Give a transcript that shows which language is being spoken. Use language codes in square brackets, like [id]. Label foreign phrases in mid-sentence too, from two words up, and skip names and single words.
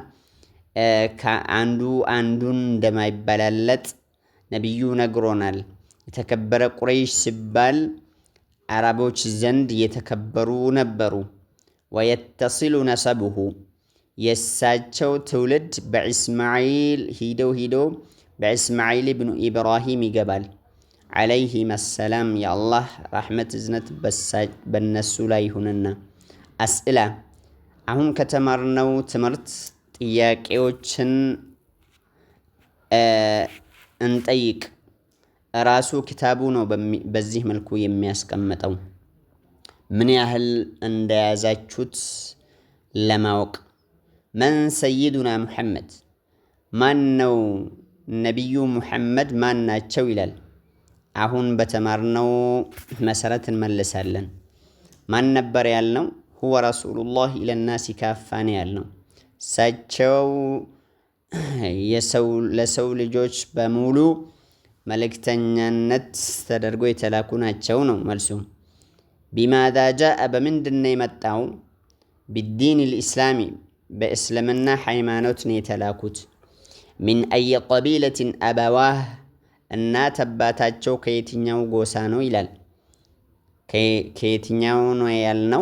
[am] ከአንዱ አንዱን እንደማይበላለጥ ነብዩ ነግሮናል። የተከበረ ቁረይሽ ሲባል አረቦች ዘንድ የተከበሩ ነበሩ። [ar] ويتصل نسبه [am] የሳቸው ትውልድ በኢስማዒል ሂደው በኢስማዒል ኢብኑ ኢብራሂም ይገባል [ar] عليهم السلام يا الله رحمة [am] እዝነት በነሱ ላይ ይሁንና። አስኢላ አሁን ከተማርነው ትምህርት ጥያቄዎችን እንጠይቅ። ራሱ ኪታቡ ነው በዚህ መልኩ የሚያስቀምጠው ምን ያህል እንደያዛችሁት ለማወቅ። [ar] من سيدنا محمد [am] ማን ነው ነብዩ ሙሐመድ ማን ናቸው ይላል። አሁን በተማርነው መሰረት እንመልሳለን። ማን ነበር ያልነው? [ar] هو رسول الله الى الناس كافة [am] ያልነው እሳቸው ለሰው ልጆች በሙሉ መልእክተኛነት ተደርጎ የተላኩ ናቸው ነው መልሱ። [ar] بماذا جاء [am] በምንድን ነው የመጣው? [ar] بدين الإسلام [am] በእስልምና ሃይማኖት ነው የተላኩት። [ar] من أي قبيلة أبواه [am] እናት አባታቸው ከየትኛው ጎሳ ነው ይላል። ከየትኛው ነው ያልነው?